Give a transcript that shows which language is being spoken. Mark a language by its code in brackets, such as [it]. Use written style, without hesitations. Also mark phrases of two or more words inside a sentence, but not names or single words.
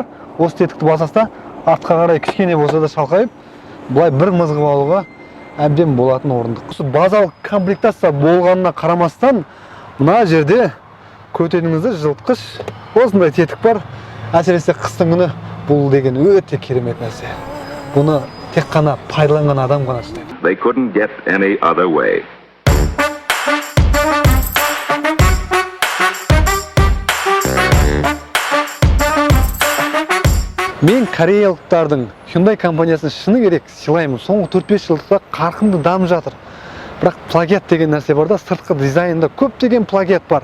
[kk] Осы тетікті басасыз, артқа қарай кішкене болса да шалқайып, былай бір мызғып алуға әбден болатын орындық. Осы базалық комплектация болғанына қарамастан, мына жерде көтеніңізді жылытқыш осындай тетік бар. Әсіресе қыстың күні бұл деген өте керемет нәрсе. Бұны тек қана пайдаланған адам ғана істейді. [en] They couldn't get any other way. [kk] Мен кореялықтардың Hyundai компаниясын шыны керек сыйлаймын. Соңғы 4-5 жылда қарқынды дамып жатыр. Бірақ плагиат деген нәрсе бар да, сыртқы дизайнда көптеген плагиат бар.